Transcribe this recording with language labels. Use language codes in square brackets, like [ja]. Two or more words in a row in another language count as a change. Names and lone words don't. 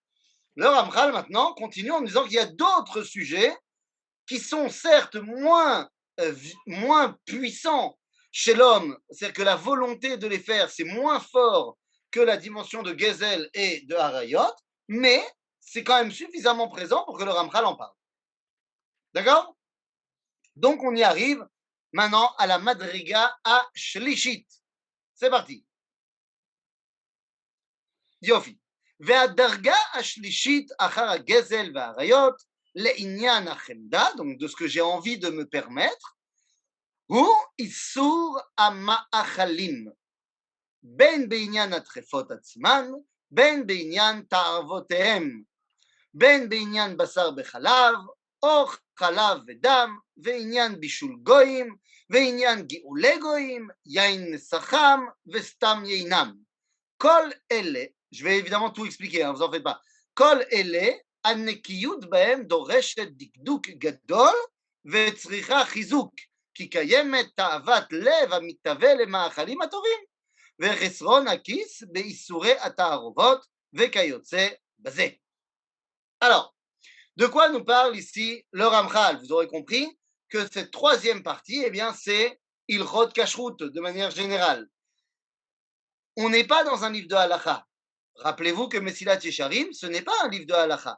[fr] Le Ramchal maintenant continue en disant qu'il y a d'autres sujets qui sont certes moins puissants chez l'homme, c'est-à-dire que la volonté de les faire, c'est moins fort que la dimension de Gezel et de Harayot, mais c'est quand même suffisamment présent pour que le Ramchal en parle. D'accord? Donc on y arrive maintenant à la [he] המדרגה השלישית. [fr] C'est parti. יופי. [he] והדרגה השלישית אחר הגזל והעריות לעניין החמדה, [fr] donc de ce que j'ai envie de me permettre, [he] הוא איסור המאכלים, בין בעניין הטרפות עצמן, בין בעניין תאוותיהם, בין בעניין בשר בחלב, או חלב ודם, ועניין בישול גויים, ועניין גאולי גויים, יין נסחם וסתם יינם. כל אלה, [fr] je vais évidemment tout expliquer, hein, vous en faites pas. [he] כל אלה, הנקיות בהם דורשת דקדוק גדול וצריכה חיזוק, כי קיימת תאוות לב המתהווה למאכלים הטובים, וחסרון הכיס באיסורי התערובות וכיוצא בזה. [fr] Alors, de quoi nous parle ici le Ramchal? Vous aurez compris que cette troisième partie, eh bien, c'est [he] הלכות כשרות [fr] de manière générale. On n'est pas dans un livre de halakha. Rappelez-vous que Mesilat Yesharim, ce n'est pas un livre de halakha.